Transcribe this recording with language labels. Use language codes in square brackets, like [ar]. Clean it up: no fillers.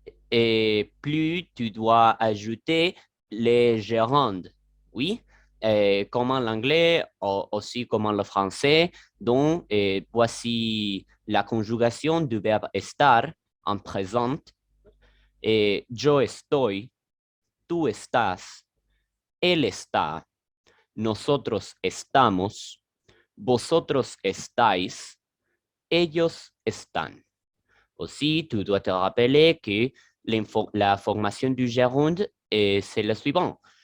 [fr] Et plus tu dois ajouter les gérandes. Oui, comme en l'anglais, aussi comme en le français. Donc, voici la conjugation du verbe estar en présent. [es] Et yo estoy, tú estás, él está, nosotros estamos, vosotros estáis, ellos están. [fr] Aussi, tu dois te rappeler que la formation du gerunde, c'est la suivante.